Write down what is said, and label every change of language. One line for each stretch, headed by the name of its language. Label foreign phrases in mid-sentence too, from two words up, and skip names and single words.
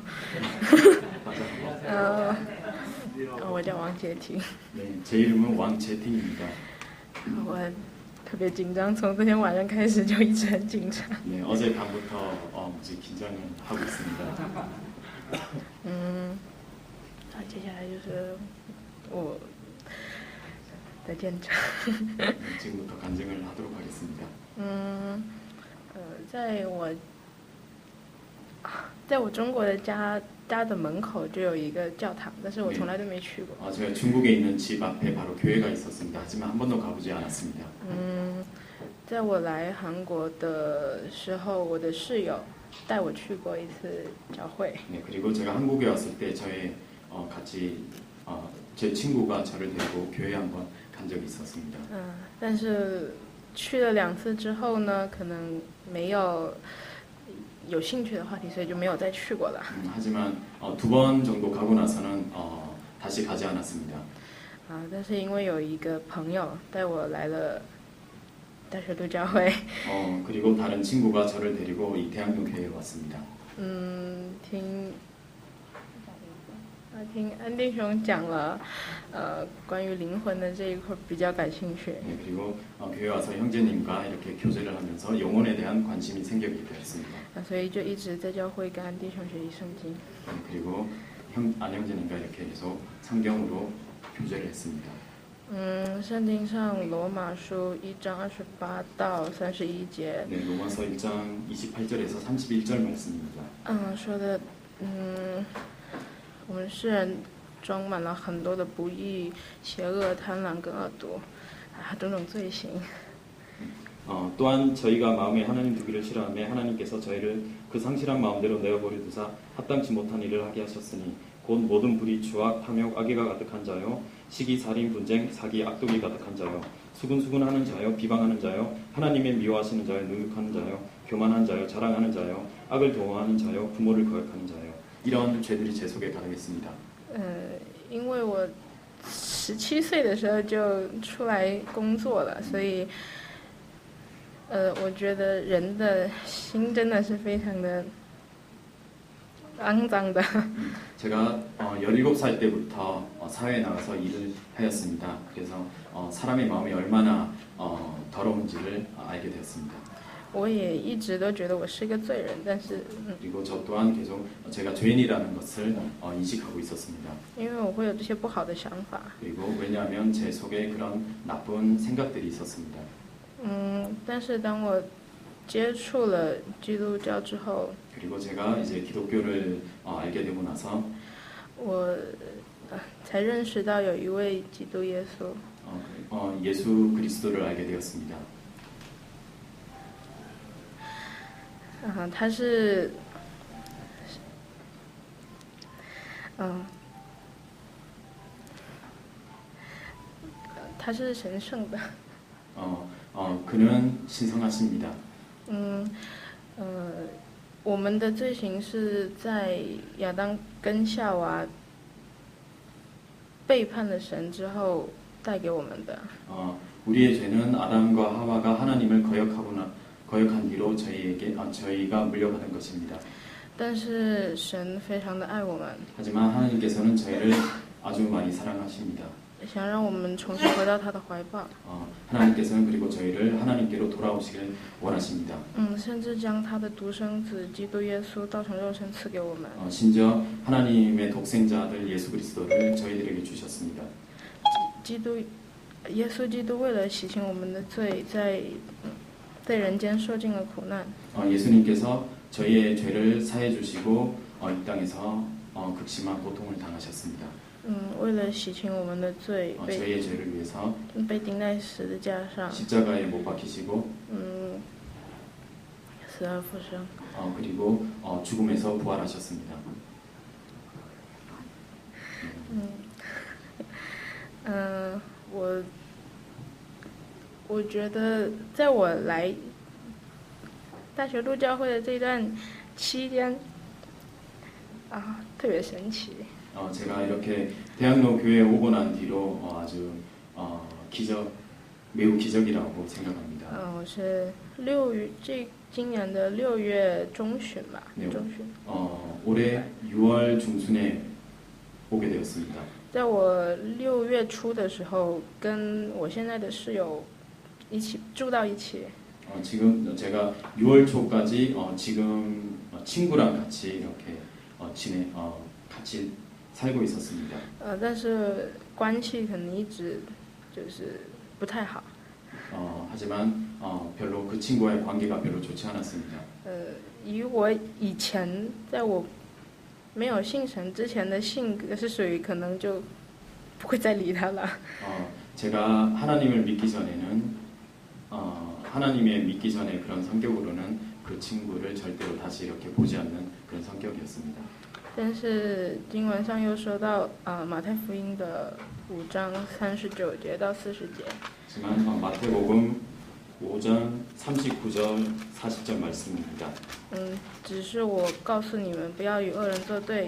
Chinese: 我叫王洁婷。
Korean: 네, 제 이름은 왕재팅입니다.
Chinese: 我特别紧张，从昨天晚上开始就一直很紧张。
Korean: 네, 어제 밤부터 무지 긴장을 하고 있습니다.
Chinese: 接下来就是我的见证。
Korean: 네, 지금부터 간증을 하도록 하겠습니다.
Chinese: 在我中国的家的门口就有一个教堂，但是我从来都没去过。
Korean: 제가 중국에 있는 집 앞에 바로 교회가 있었습니다. 하지만 한 번도 가보지 않았습니다.
Chinese: 在我来韩国的时候，我的室友带我去过一次教会。
Korean: 네, 그리고 제가 한국에 왔을 때 저희 같이 제 친구가 저를 데리고 교회 한번 간 적이 있었습니다.
Chinese: 但是去了2次之后呢，可能没有兴趣的话题，所以就没有再去过了。
Korean: 하지만 2번 정도 가고 나서는 다시 가지 않았습니다.
Chinese: 但是因为有一个朋友带我来了大学路教会，
Korean: 그리고 다른 친구가 저를 데리고 이 대학로 교회에 왔습니다.
Chinese: 听安弟兄讲了，关于灵魂的这一块比较感兴趣。
Korean: 네, 그리고 교회 와서 형제님과 이렇게 교제를 하면서 영혼에 대한 관심이 생기게 되었습니다.
Chinese: 所以就一直在教会跟安弟兄学习圣经。
Korean: 네, 그리고 안 형제님과 이렇게 계속 성경으로 교제를 했습니다.
Chinese: 圣经上罗马书1章28到31节，
Korean: 네, 로마서 1장 28절에서 31절 말씀입니다.
Chinese: 说的，我们世人装满了很多的不义、邪恶、贪婪跟恶毒，种种罪行。
Korean: 또한 저희가 마음에 하나님 두기를 싫어하며 하나님께서 저희를 그 상실한 마음대로 내어버려 두사 합당치 못한 일을 하게 하셨으니 곧 모든 불의, 추악, 탐욕, 악의가 가득한 자요 시기, 살인, 분쟁, 사기, 악독이 가득한 자요 수근수근하는 자요 비방하는 자요 하나님의 미워하시는 자요 능욕하는 자요 교만한 자요 자랑하는 자요 악을 도모하는 자요 부모를 거역하는 자요 이런 죄들이 제 속에 가득했습니다.
Chinese: 因为我17岁的时候就出来工作了，所以我觉得人的心真的是非常的肮脏的。
Korean: 제가 17살 때부터 사회에 나가서 일을 하였습니다. 그래서 사람의 마음이 얼마나 더러운지를 알게 되었습니다.
Chinese: 我也一直都觉得我是个罪人，但是
Korean: 그리고 저 또한 계속 제가 죄인이라는 것을 인식하고 있었습니다.
Chinese: 因为我会有这些不好的想法，
Korean: 그리고 왜냐하면 제 속에 그런 나쁜 생각들이 있었습니다.
Chinese: 但是当我接触了基督教之后，
Korean: 그리고 제가 이제 기독교를 알게 되고 나서
Chinese: 我才认识到有一位基督耶稣。
Korean: 예수 그리스도를 알게 되었습니다.
Chinese: 他是，他是神圣的。
Korean: 그는 신성하십니다.
Chinese: 我们的罪行是在亚当跟夏娃背叛了神之后带给我们的。
Korean: 우리의 죄는 아담과 하와가 하나님을 거역한 뒤로 저희가 물려받은 것입니다.
Chinese: 但是神非常的爱我们，
Korean: 하지만 하나님께서는 저희를 아주 많이 사랑하십니다.
Chinese: 想让我们重新回到他的怀抱。
Korean: 하나님께서는 그리고 저희를 하나님께로 돌아오시길 원하십니다.
Chinese: 甚至将他的独生子基督耶稣道成肉身赐给我们。
Korean: 심지어 하나님의 독생자 아들 예수 그리스도를 저희들에게 주셨습니다.
Chinese: 耶稣基督为了洗清我们的罪，在人间受尽了苦难。
Korean: 예수님께서 저희의 죄를 사해 주시고 이 땅에서 극심한 고통을 당하셨습니다.
Chinese: 为了洗清我们的罪，
Korean: 저희의 죄를 위해서
Chinese: 被钉在十字架上，
Korean: 십자가에 못 박히시고
Chinese: 死而复生。
Korean: 그리고 죽음에서 부활하셨습니다.
Chinese: 我觉得在我来大学路教会的这段期间，特别神奇。
Korean: 제가 이렇게 대학로 교회에 오고 난 뒤로 아주 매우 기적이라고 생각합니다.
Chinese: 我是今年的6月中旬吧，
Korean: 네,
Chinese: 中旬。
Korean: 올해 6월 중순에 오게 되었습니다.
Chinese: 在我6月初的时候，跟我现在的室友一起住到一起。
Korean: 지금 제가 6월 초까지 지금 친구랑 같이 이렇게 같이 살고 있었습니다.
Chinese: 但是关系可能一直就是不太好。
Korean: 하지만 별로 그 친구와의 관계가 별로 좋지 않았습니다.
Chinese: 以我以前在我没有信神之前的性格是属于可能就不会再理他了。
Korean: 제가 하나님을 믿기 전에는 하나님의 믿기 전에 그런 성격으로는 그 친구를 절대로 다시 이렇게 보지 않는 그런 성격이었습니다.
Chinese: 但是经文上又说到，马太福音的5章39节到40节。
Korean: 하지만 마태복음 5장 39절 40절 말씀입니다.
Chinese: 只是我告诉你们，不要与恶人作对。